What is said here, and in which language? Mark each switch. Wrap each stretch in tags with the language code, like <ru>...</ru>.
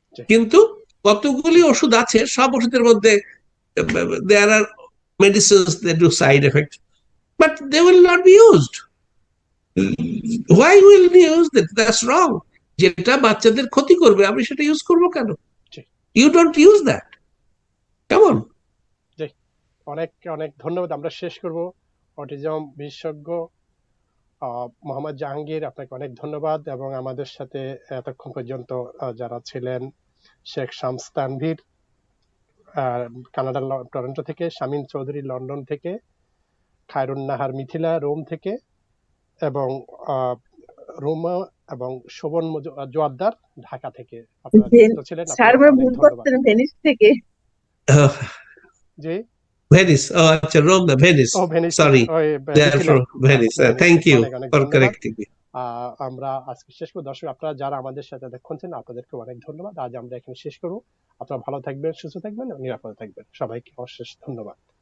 <bn>কিন্তু কতগুলি ওষুধ আছে, সব ওষুধের মধ্যে</bn> <en>there are medicines that do side effects, but they will not be used. Why will we use that? That's wrong.</en> <bn>যেটা বাচ্চাদের ক্ষতি করবে আমি সেটা ইউজ করব কেন?</bn> <en>You don't use that. Come on.</en> <bn>অনেক অনেক ধন্যবাদ। আমরা শেষ করব। অটিজম বিশেষজ্ঞ মোহাম্মদ জাহাঙ্গীর, আপনাকে অনেক ধন্যবাদ। এবং আমাদের সাথে এতক্ষণ পর্যন্ত যারা ছিলেন, শেখ শামস তানভীর কানাডার টরন্টো থেকে, শামীম চৌধুরী লন্ডন থেকে, খায়রুন নাহার মিথিলা রোম থেকে, এবং রোমা এবং শোভন জোয়ারদার ঢাকা থেকে আপনারা যুক্ত ছিলেন। ভেনিস থেকে। জি</bn> <en>Venice. Oh, acha, Rome, Venice. Oh, Venice. Sorry, they are from Venice. Thank you for correcting me.</en> <bn>আমরা আজকে শেষ করব। দর্শক, আপনারা যারা আমাদের সাথে দেখছেন আপনাদেরকে অনেক ধন্যবাদ। আজ আমরা এখানে শেষ করব। আপনারা ভালো থাকবেন, সুস্থ থাকবেন, নিরাপদে থাকবেন। সবাইকে অশেষ ধন্যবাদ।</bn>